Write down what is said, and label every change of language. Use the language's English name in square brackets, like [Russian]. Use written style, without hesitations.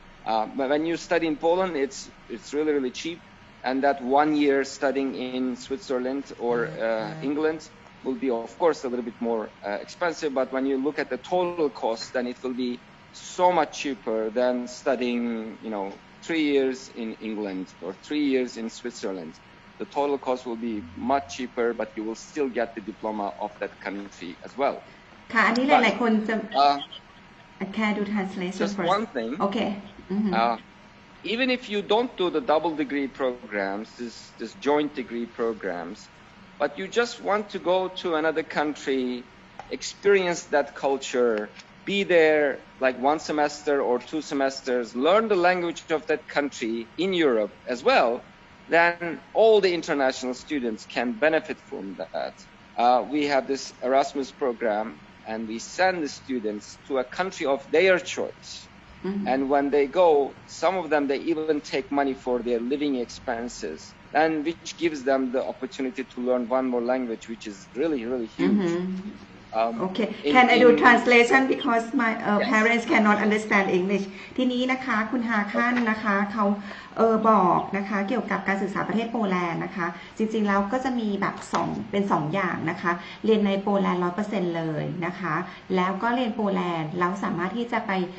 [English] But when you study in Poland, it's really cheap, and that 1 year studying in Switzerland or England will be, of course, a little bit more expensive. But when you look at the total cost, then it will be so much cheaper than studying, 3 years in England or 3 years in Switzerland. The total cost will be much cheaper, but you will still get the diploma of that country as well. [Thai] ค่ะอันนี้หลายๆคนจะ [English] Can do translation just first. one thing. Okay. Even if you don't do the double degree programs, this joint degree programs, but you just want to go to another country, experience that culture, be there like 1 semester or 2 semesters, learn the language of that country in Europe as well, then all the international students can benefit from that. We have this Erasmus program, and we send the students to a country of their choice. And when they go, some of them, they even take money for their living expenses, and which gives them the opportunity to learn one more language, which is really huge. Okay. Can I do translation because my parents cannot understand English [Thai] ทีนี้นะคะคุณฮาคันนะคะเขาบอกนะคะเกี่ยวกับการศึกษาประเทศโปแลนด์นะคะจริงๆแล้วก็จะมีแบบเป็น2อย่างนะคะเรียนในโปแลนด์ 100% เลยนะคะแล้วก็เรียนโปแลนด์เราสามารถที่จะไป